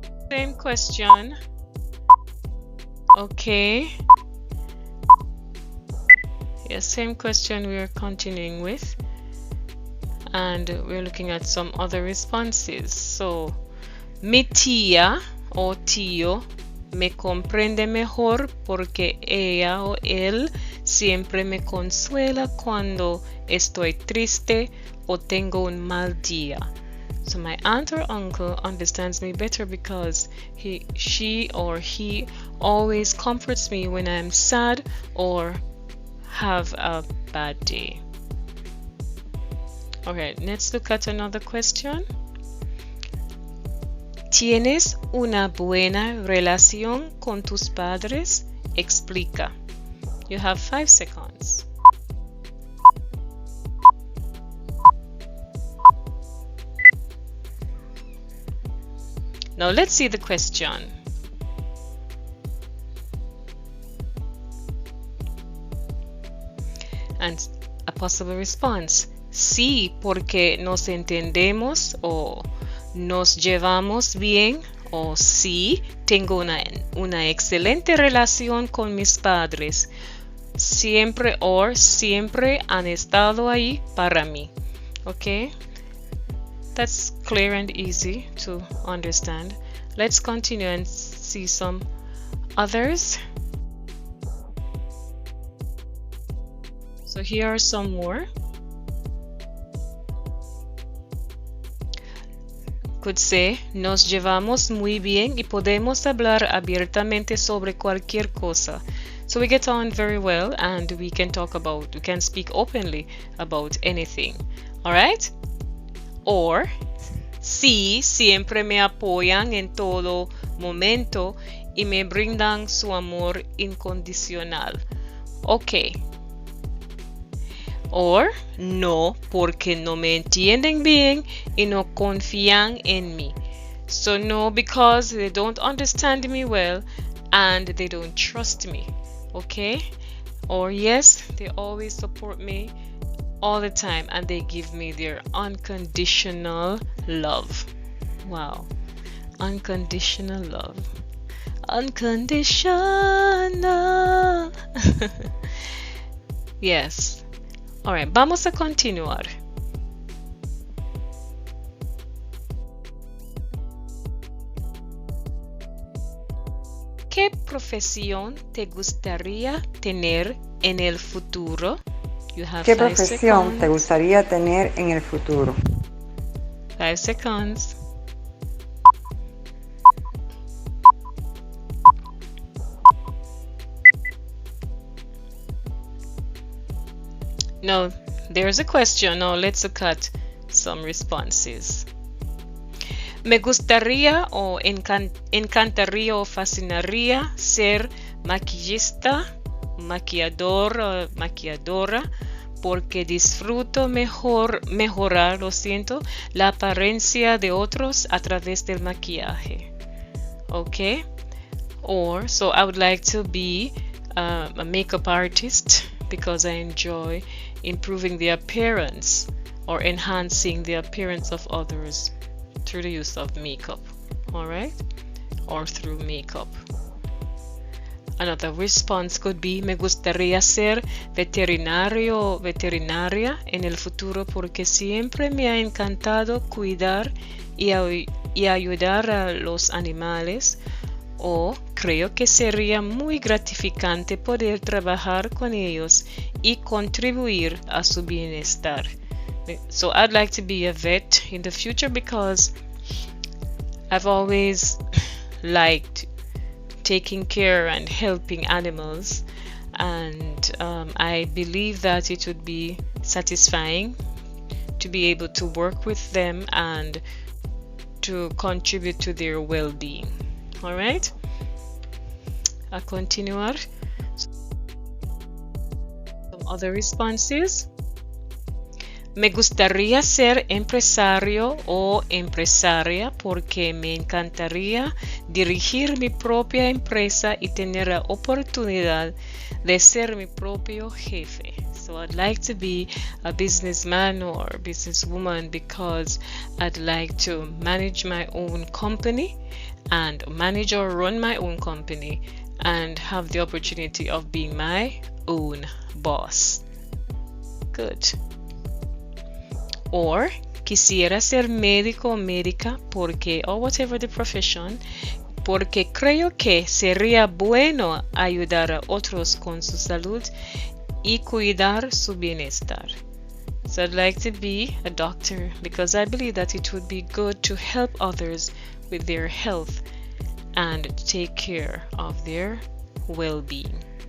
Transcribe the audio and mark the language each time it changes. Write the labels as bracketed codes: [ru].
[en] Same question. Okay. Yeah, same question we are continuing with. And we're looking at some other responses. [es] So, mi tía o tío me comprende mejor porque ella o él siempre me consuela cuando estoy triste o tengo un mal día. [en] So my aunt or uncle understands me better because she or he always comforts me when I'm sad or have a bad day. Okay, let's look at another question. [es] ¿Tienes una buena relación con tus padres? Explica. [en] You have 5 seconds. Now let's see the question. And a possible response. [es] Sí, porque nos entendemos o nos llevamos bien, o sí, tengo una excelente relación con mis padres. Siempre han estado ahí para mí. [en] Okay? That's clear and easy to understand. Let's continue and see some others. So here are some more. Could say, [es] nos llevamos muy bien y podemos hablar abiertamente sobre cualquier cosa. [en] So we get on very well and we can speak openly about anything. Alright? [es] Or, sí, siempre me apoyan en todo momento y me brindan su amor incondicional. Okay. Or, no, porque no me entienden bien y no confían en mí. [en] So no, because they don't understand me well and they don't trust me. Okay? Or yes, they always support me all the time and they give me their unconditional love. Wow. Unconditional love. Unconditional. Yes. Alright, [es] vamos a continuar. ¿Qué profesión te gustaría tener en el futuro? ¿Qué profesión te gustaría tener en el futuro? [en] 5 seconds. No, there's a question. Now let's look at some responses. [es] Me gustaría o encantaría o fascinaría ser maquillista, maquillador o maquilladora porque disfruto mejorar la apariencia de otros a través del maquillaje. [en] Okay? Or, so I would like to be a makeup artist because I enjoy improving the appearance or enhancing the appearance of others through the use of makeup, alright? Or through makeup. [es] Another response could be, me gustaría ser veterinario o veterinaria en el futuro porque siempre me ha encantado cuidar y ayudar a los animales. O creo que sería muy gratificante poder trabajar con ellos y contribuir a su bienestar. [en] So I'd like to be a vet in the future because I've always liked taking care and helping animals, and I believe that it would be satisfying to be able to work with them and to contribute to their well-being. Alright? [es] A continuar. [en] Some other responses. [es] Me gustaría ser empresario o empresaria porque me encantaría dirigir mi propia empresa y tener la oportunidad de ser mi propio jefe. [en] So I'd like to be a businessman or a businesswoman because I'd like to manage my own company and manage or run my own company and have the opportunity of being my own boss. Good. [es] Or quisiera ser médico o médica porque, [en] or whatever the profession, [es] porque creo que sería bueno ayudar a otros con su salud y cuidar su bienestar. [en] So I'd like to be a doctor because I believe that it would be good to help others with their health and take care of their well-being.